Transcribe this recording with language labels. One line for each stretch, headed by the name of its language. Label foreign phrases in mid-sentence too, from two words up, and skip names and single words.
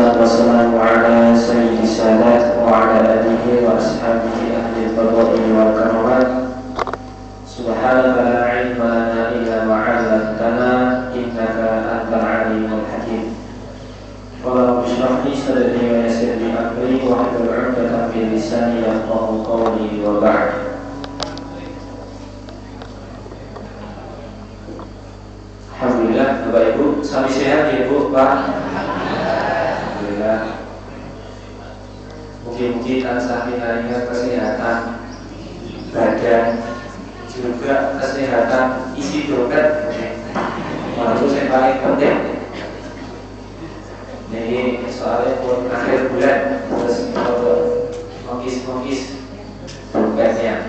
Arabic: والسلام على سيد السادات وعلى آله وأصحابه أهل الفضائل والكرامات. سبحانك لا علم لنا إلا ما علمتنا إنك أنت العليم الحكيم. قال رب اشرح لي صدري ويسر لي أمري واحلل عقدة من لساني يفقهوا قولي وبعد.
Javanese: Alhamdulillah, Bapak Ibu, sami sehat ya Bu, Pak. Alhamdulillah. Mungkin-mungkin tansah pinaringan kesehatan badan,
Indonesian: juga kesehatan isi dompet. Itu yang paling penting. Jadi soalnya pun akhir bulan terus mengkis dompetnya.